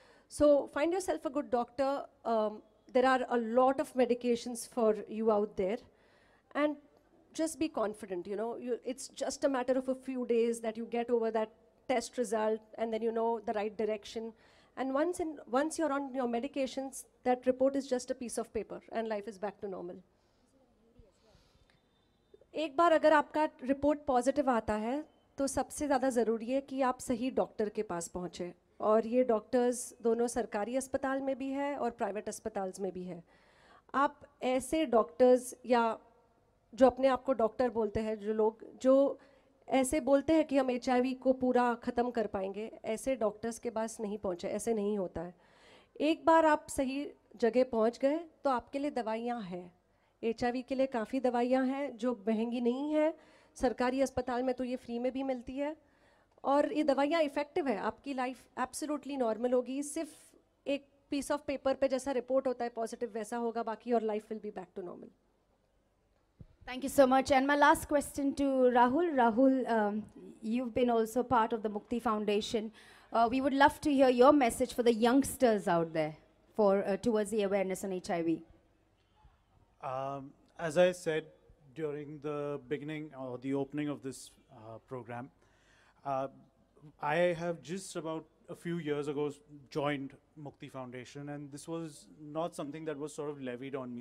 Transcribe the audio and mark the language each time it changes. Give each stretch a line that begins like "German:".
English: So find yourself a good doctor. There are a lot of medications for you out there, and just be confident. You know, it's just a matter of a few days that you get over that test result, and then you know the right direction. And once you're on your medications, that report is just a piece of paper, and life is back to normal.
Hindi: एक बार अगर आपका report positive आता है तो सबसे ज़्यादा ज़रूरी है कि आप सही डॉक्टर के पास पहुँचें, और ये डॉक्टर्स दोनों सरकारी अस्पताल में भी है और प्राइवेट अस्पताल्स में भी है. आप ऐसे डॉक्टर्स या जो अपने आप को डॉक्टर बोलते हैं, जो लोग जो ऐसे बोलते हैं कि हम HIV को पूरा ख़त्म कर पाएंगे, ऐसे डॉक्टर्स के पास नहीं पहुँचे. ऐसे नहीं होता है. एक बार आप सही जगह पहुँच गए तो आपके लिए दवाइयाँ हैं. HIV के लिए काफ़ी दवाइयाँ हैं जो महंगी नहीं है. सरकारी अस्पताल में तो ये फ्री में भी मिलती है, और ये दवाइयाँ इफ़ेक्टिव है. आपकी लाइफ एब्सोल्युटली नॉर्मल होगी. सिर्फ एक
English: piece of paper
Hindi: पे जैसा रिपोर्ट होता है पॉजिटिव, वैसा होगा. बाकी और
English: Life will be back to normal. Thank you so much. And my last question to Rahul. Rahul, you've been also part of the Mukkti Foundation. We would love to hear your message for the youngsters out there towards the awareness on HIV. As I said during the beginning or the opening of this program, I have just about a few years ago joined Mukkti Foundation, and this was not something that was sort of levied on me.